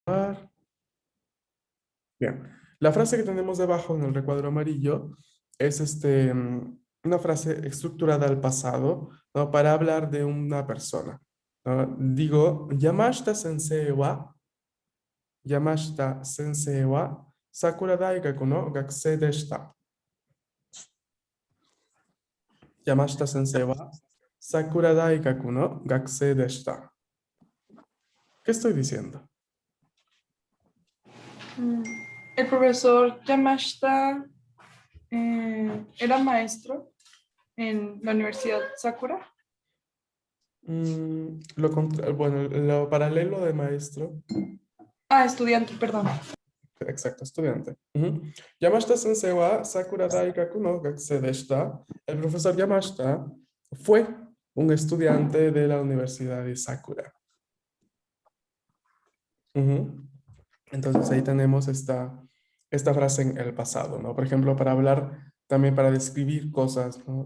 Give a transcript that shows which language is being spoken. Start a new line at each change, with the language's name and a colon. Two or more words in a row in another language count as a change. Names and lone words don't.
Spanish: Bien, la frase que tenemos debajo en el recuadro amarillo es una frase estructurada al pasado, ¿no? Para hablar de una persona, ¿no? Digo,
Japanese: 山下先生はさくら大学の学生でした. 山下先生はさくら大学の学生でした.
Spanish: ¿Qué estoy diciendo? Mm, El profesor Yamashita era maestro en la Universidad Sakura. Bueno, lo paralelo de maestro. Ah, estudiante, perdón. Exacto, estudiante. Ujú.
Japanese: 山下先生はさくら大学の学生でした.
Spanish: El profesor Yamashita fue un estudiante de la Universidad de Sakura. Ujú. Entonces ahí tenemos esta frase en el pasado, ¿no? Por ejemplo, para hablar, también para describir cosas, ¿no?